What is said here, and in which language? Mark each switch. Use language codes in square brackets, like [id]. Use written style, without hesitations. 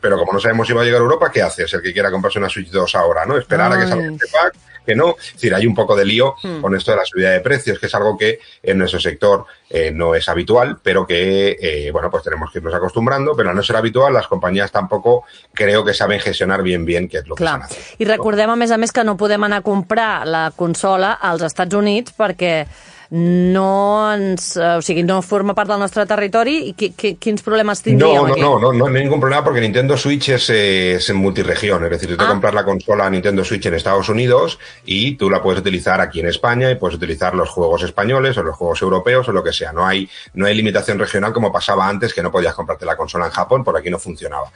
[es] Pero como no sabemos si va a llegar a Europa, ¿qué haces? El que quiera comprarse una Switch 2 ahora, ¿no? Esperar a que salga este pack, que no. Es decir, hay un poco de lío con esto de la subida de precios, que es algo que en nuestro sector no es habitual, pero que, bueno, pues tenemos que irnos acostumbrando. Pero al no ser habitual, las compañías tampoco creo que saben gestionar bien qué es lo que estan haciendo. [ca] I recordem, a més, que no podem anar a comprar la consola als Estats Units perquè no ens, o sigui, no forma part del nostre territori. I quins problemes tindríem aquí? [es] No hay ningún problema porque Nintendo Switch es en multiregión, es decir, tú te compras la consola Nintendo Switch en Estados Unidos y tú la puedes utilizar aquí en España y puedes utilizar los juegos españoles o los juegos europeos o lo que sea. No hay limitación regional como pasaba antes, que no podías comprarte la consola en Japón, por aquí no funcionaba.